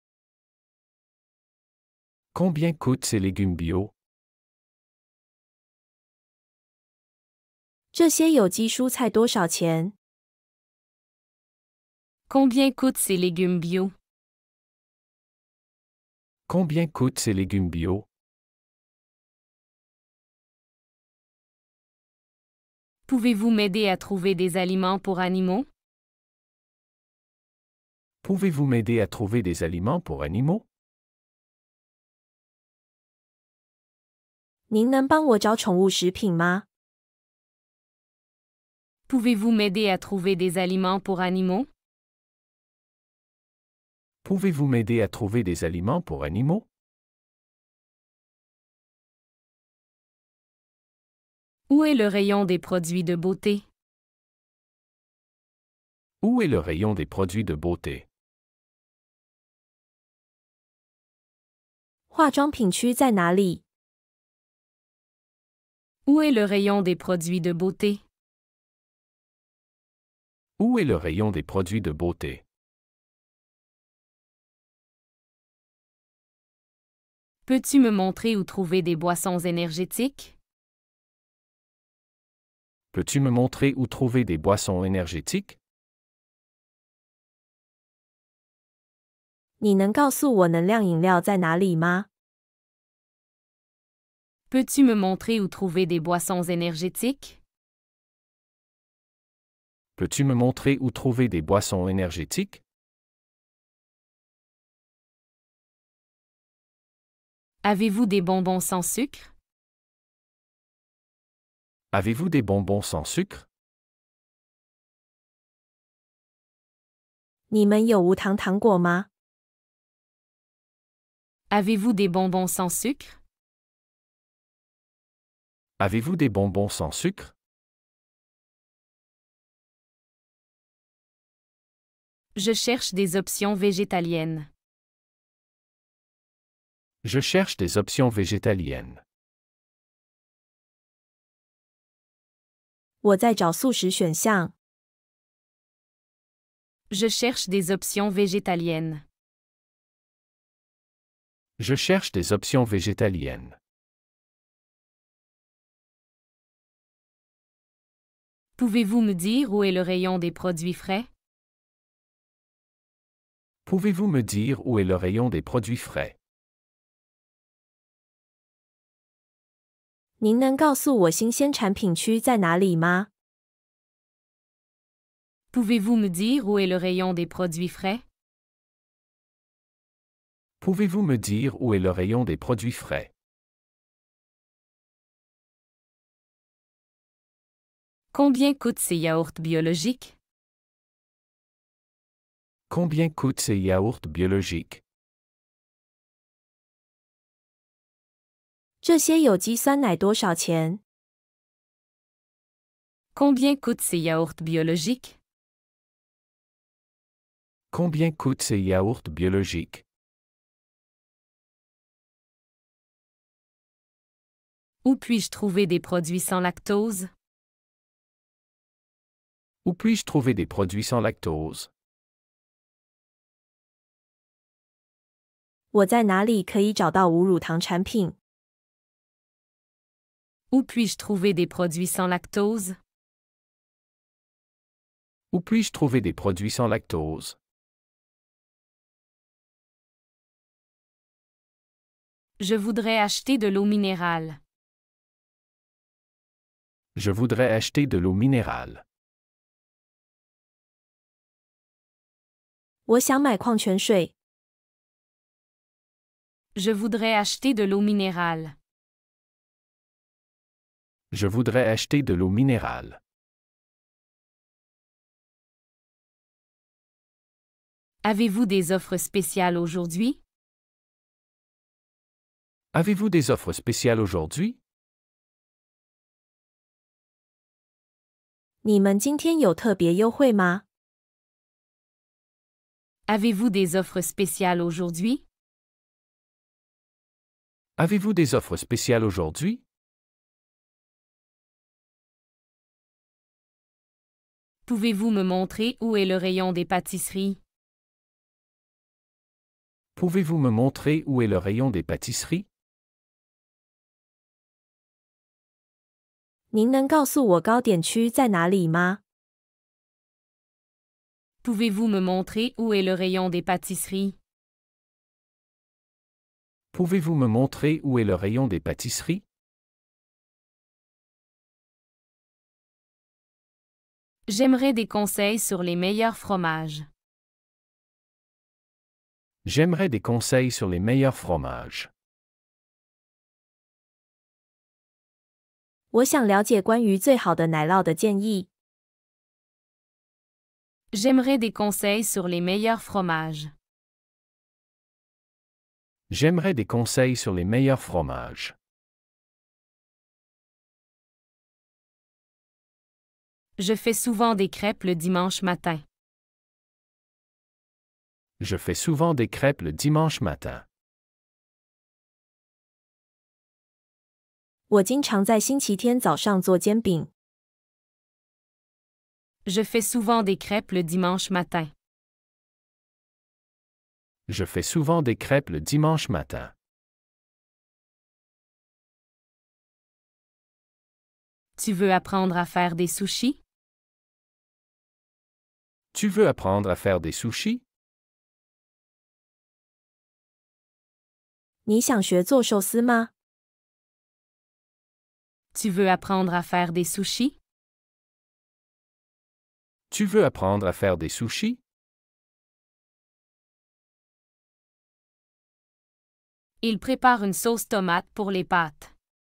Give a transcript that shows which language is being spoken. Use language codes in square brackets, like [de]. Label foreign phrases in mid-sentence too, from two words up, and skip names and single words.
[fr] Combien coûtent ces légumes bio? [zh] 这些有机蔬菜多少钱？ [fr] Combien coûtent ces légumes bio? Combien coûtent ces légumes bio? Pouvez-vous m'aider à trouver des aliments pour animaux? Pouvez-vous m'aider à trouver des aliments pour animaux? [zh] 您能帮我找宠物食品吗？ [fr] Pouvez-vous m'aider à trouver des aliments pour animaux? Pouvez-vous m'aider à trouver des aliments pour animaux? Où est le rayon des produits de beauté? Où est le rayon des produits de beauté? [zh] 化妆品区在哪里？ [fr] Où est le rayon des produits de beauté? Où est le rayon des produits de beauté? Peux-tu me montrer où trouver des boissons énergétiques? Peux-tu me montrer où trouver des boissons énergétiques? [zh] 你能告诉我能量饮料在哪里吗？ [fr] Peux-tu me montrer où trouver des boissons énergétiques? Peux-tu me montrer où trouver des boissons énergétiques? Avez-vous des bonbons sans sucre? Avez-vous des bonbons sans sucre? [zh] 你们有无糖糖果吗？ [fr] Avez-vous des bonbons sans sucre? Avez-vous des bonbons sans sucre? Je cherche des options végétaliennes. Je cherche des options végétaliennes. [zh] 我在找素食选项。 [fr] Je cherche des options végétaliennes. Je cherche des options végétaliennes. Pouvez-vous me dire où est le rayon des produits frais? Pouvez-vous me dire où est le rayon des produits frais? [zh] 您能告诉我新鲜产品区在哪里吗？ [fr] Pouvez-vous me dire où est le rayon des produits frais? Pouvez-vous me dire où est le rayon des produits frais? Combien coûtent ces yaourts biologiques? Combien coûtent ces yaourts biologiques? [zh] 这些有机酸奶多少钱？ [fr] Combien coûtent ces yaourts biologiques? Combien coûtent ces yaourts biologiques? Où puis-je trouver des produits sans lactose? Où puis-je trouver des produits sans lactose? [zh] 我在哪里可以找到无乳糖产品？ [fr] Où puis-je trouver des produits sans lactose? Où puis-je trouver des produits sans lactose? Je voudrais acheter de l'eau minérale. Je voudrais acheter de l'eau minérale. [zh] 我想买矿泉水。 [fr] Je voudrais acheter de l'eau minérale. Je voudrais acheter de l'eau minérale. Avez-vous des offres spéciales aujourd'hui? Avez-vous des offres spéciales aujourd'hui? [zh] 你们今天有特别优惠吗？ [fr] Avez-vous des offres spéciales aujourd'hui? Avez-vous des offres spéciales aujourd'hui? Pouvez-vous me montrer où est le rayon des pâtisseries? Pouvez-vous me montrer où est le rayon des pâtisseries? [zh] 您能告诉我糕点区在哪里吗？ [fr] Pouvez-vous me montrer où est le rayon des pâtisseries? Pouvez-vous me montrer où est le rayon des pâtisseries? J'aimerais des conseils sur les meilleurs fromages. J'aimerais des conseils sur les meilleurs fromages. [zh] 我想了解关于最好的奶酪的建议。 [fr] J'aimerais des conseils sur les meilleurs fromages. J'aimerais des conseils sur les meilleurs fromages. Je fais souvent des crêpes le dimanche matin. Je fais souvent des crêpes le dimanche matin. [zh] 我经常在星期天早上做煎饼。 [fr] Je fais souvent des crêpes le dimanche matin. Je fais souvent des crêpes le dimanche matin. Tu veux apprendre à faire des sushis? Tu veux apprendre à faire des sushis? [zh] 你想学做寿司吗？ [fr] Tu veux apprendre à faire des sushis? Tu veux apprendre à faire des sushis? Il prépare une sauce tomate pour les pâtes.